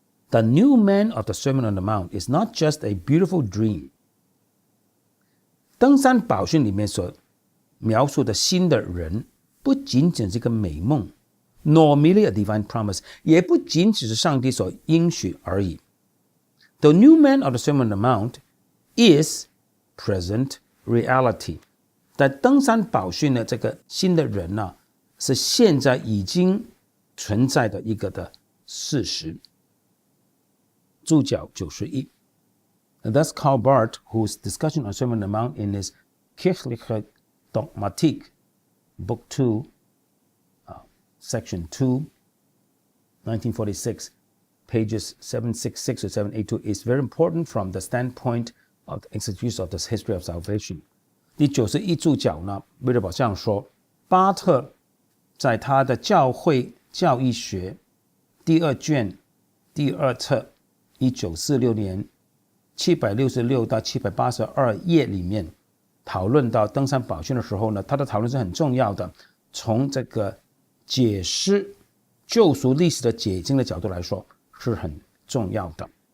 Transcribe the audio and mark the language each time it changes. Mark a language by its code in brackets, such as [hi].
[en] The new man of the Sermon on the Mount is not just a beautiful dream。 [zh] 登山宝训里面所描述的新的人不仅仅是一个美梦 [en] nor merely a divine promise， [zh] 也不仅只是上帝所应许而已。 [en] The new man of the Sermon on the Mount is present reality。 [zh] 在登山宝训的这个新的人呢，是现在已经存在的一个的事实。注脚91。 [en] Thus Karl Barth, whose discussion on Sermon on the Mount in his Kirchliche Dogmatik, Book 2, Section 2, 1946, pages 766 to 782, is very important from the standpoint of the exegesis of the history of salvation。 [zh] 第91注脚呢，威尔堡这样说，巴特在他的教会教义学第2卷第2册1946年766到782页里面讨论到登山宝训的时候呢，他的讨论是很重要的，从这个解释救赎历史的解经的角度来说是很重要的。